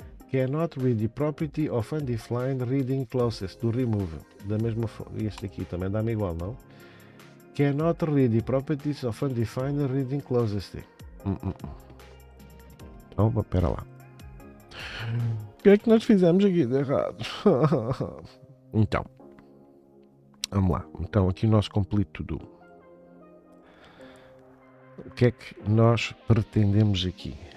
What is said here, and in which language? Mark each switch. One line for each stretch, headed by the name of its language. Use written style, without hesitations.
English: Cannot read the property of undefined reading closest do remove.
Portuguese: Da mesma forma, este aqui também dá-me igual, não?
English: Cannot read the properties of undefined reading closest.
Portuguese: Então, espera lá. O que é que nós fizemos aqui de errado? Então, vamos lá. Então, aqui o nosso complete to do. O que é que nós pretendemos aqui?